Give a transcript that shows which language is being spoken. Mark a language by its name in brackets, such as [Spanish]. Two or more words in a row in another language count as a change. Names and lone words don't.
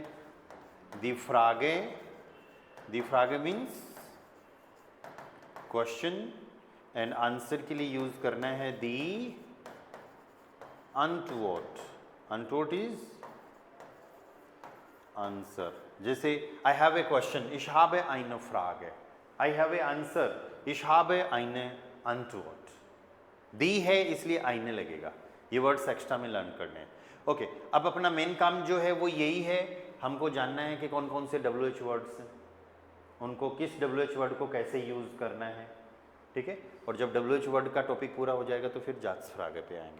[German] die Frage. die Frage [English] means question and answer [Hindi] के लिए यूज करना है [German] die Antwort. [English] antwort is answer. जैसे I have a question, [German] ich habe eine Frage. [English] I have a answer, [German] ich habe eine Antwort. [Hindi] दी है इसलिए आईने लगेगा। ये वर्ड्स एक्स्ट्रा में लर्न करने हैं। ओके, अब अपना मेन काम जो है वो यही है, हमको जानना है कि कौन कौन से WH वर्ड्स हैं, उनको किस WH वर्ड को कैसे यूज़ करना है, ठीक है। और जब WH वर्ड का टॉपिक पूरा हो जाएगा तो फिर [German] Ja Fragen [Hindi] पे आएंगे।